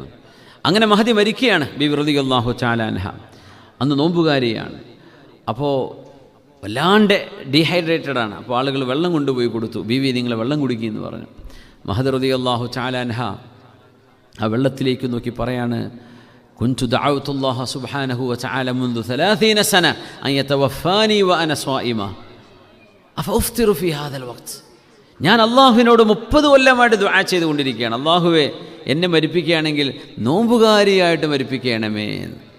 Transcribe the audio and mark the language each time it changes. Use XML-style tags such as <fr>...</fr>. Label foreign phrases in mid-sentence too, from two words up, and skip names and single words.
<ml>അങ്ങനെ മഹദി മരിക്കുകയാണ് ബീവി</ml> <ar>رضي الله تعالى عنها.</ar> <ml>അന്ന് നോമ്പുകാരിയാണ്. അപ്പോൾ വല്ലാണ്ട് ഡീഹൈഡ്രേറ്റഡാണ്. അപ്പോൾ ആളുകൾ വെള്ളം കൊണ്ടുപോയി കൊടുത്തു. ബീവി നിങ്ങൾ വെള്ളം കുടിക്കുമെന്ന് പറഞ്ഞു. മഹദി</ml> <ar>رضي الله تعالى عنها</ar> <ml>ആ വെള്ളത്തിലേക്ക് നോക്കി പറയാണ്,</ml> <ar>كنت دعوت الله سبحانه وتعالى منذ 30 سنة أن يتوفاني وأنا صائمة أفأفطر في هذا الوقت.</ar> <ml>ഞാൻ അള്ളാഹുവിനോട് 30 കൊല്ലമായിട്ട് ദുആ ചെയ്തുകൊണ്ടിരിക്കുകയാണ്, അള്ളാഹുവേ എന്നെ മരിപ്പിക്കുകയാണെങ്കിൽ നോമ്പുകാരിയായിട്ട് മരിപ്പിക്കണമേ.</ml>